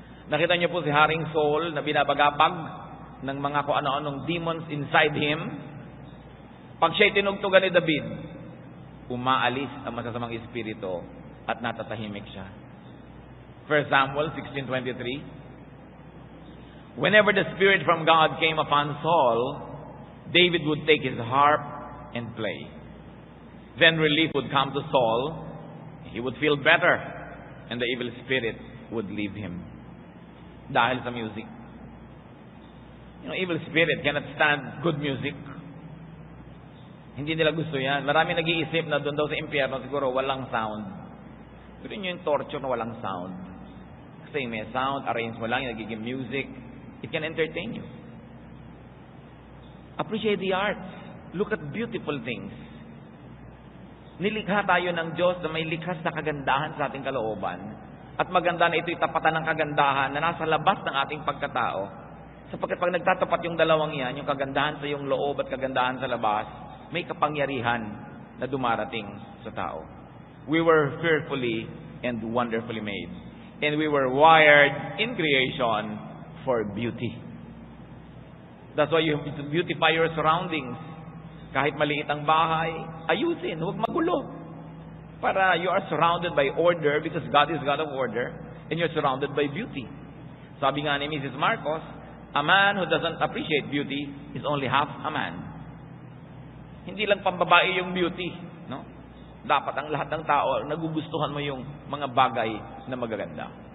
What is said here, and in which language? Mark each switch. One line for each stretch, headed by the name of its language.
Filipino: Nakita niyo po si Haring Saul na binabagabag ng mga kung ano-anong
English: demons inside him.
Filipino: Pag siya'y tinugtugan ni David, umaalis ang masasamang espiritu at natatahimik siya.
English: 1 Samuel 16:23. Whenever the spirit from God came upon Saul, David would take his harp and play. Then relief would come to Saul. He would feel better, and the evil spirit would leave him.
Filipino: Dahil sa music.
English: You know, evil spirit cannot stand good music.
Filipino: Hindi nila gusto yan. Marami nag-iisip na doon daw sa impyerno siguro walang sound. Gusto nyo yung torture na walang sound. Kasi may sound, arrange mo lang, yung nagiging music.
English: It can entertain you. Appreciate the arts. Look at beautiful things.
Filipino: Nilikha tayo ng Diyos na may likhas na kagandahan sa ating kalooban. At maganda na ito'y tapatan ng kagandahan na nasa labas ng ating pagkatao. Sapagkat pag nagtatapat yung dalawang yan, yung kagandahan sa iyong loob at kagandahan sa labas, may kapangyarihan na dumarating sa tao.
English: We were fearfully and wonderfully made. And we were wired in creation for beauty. That's why you have to beautify your surroundings.
Filipino: Kahit maliit ang bahay, ayusin, huwag magulo.
English: Para you are surrounded by order because God is God of order and you're surrounded by beauty.
Filipino: Sabi nga ni
English: Mrs. Marcos, a man who doesn't appreciate beauty is only half a man.
Filipino: Hindi lang pambabae yung beauty, no? Dapat ang lahat ng tao, nagugustuhan mo yung mga bagay na magaganda.